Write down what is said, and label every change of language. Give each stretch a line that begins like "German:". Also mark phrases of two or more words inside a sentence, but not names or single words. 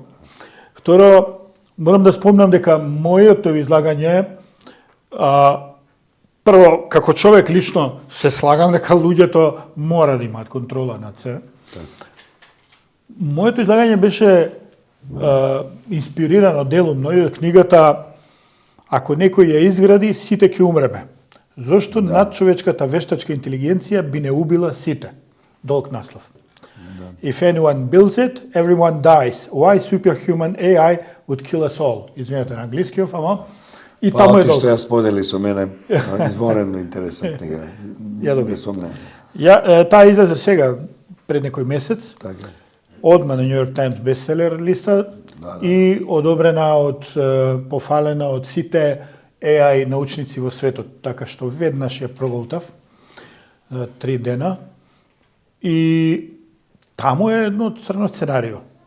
Macedonian: Второ, морам да спомнам дека моето излагање, прво, како човек лично се слагам дека луѓето мора да имаат контрола над се. Моето излагање беше инспирирано делумно и од книгата Ако некој ја изгради, сите ќе умреме. Зошто надчовечката вештачка интелигенција би не убила сите? Долг наслов.
English: If anyone builds it, everyone dies. Why superhuman AI would kill us all?
Macedonian: Извинете на англискиот, ама и таму е долг. Што ја сподели со мене, изморено интересна книга. Таа излезе сега пред некој месец. Така. Одма на New York Times бестселер листа и одобрена пофалена од сите AI научници во светот, така што веднаш ја проголтав 3 дена и таму е едно црно сценарио.